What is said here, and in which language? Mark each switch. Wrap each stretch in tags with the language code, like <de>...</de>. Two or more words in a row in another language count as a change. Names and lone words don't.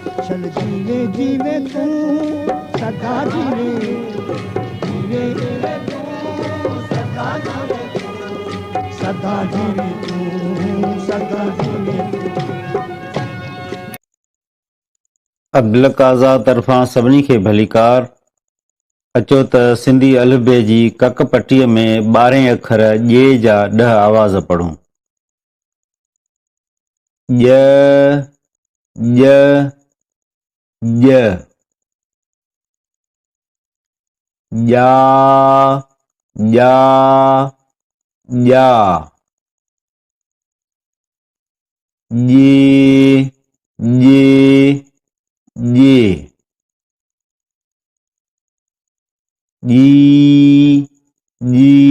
<sd>चल जीवे जीवे तू सदा जीवे जीवे जीवे तू सदा जीवे सदा जीवे तू सदा जीवे अब्दुल काज़ा तरफ़ां सभिनी खे भलीकार। अचो त सिंधी अलफ़बे जी कक पटीअ में 12 अखर ॼे जा 10 आवाज़ पढ़ूं। ॼ ॼ ॼ ॼा ॼा ॼा ॼे ॼे ॼे ॼी ॼी</sd>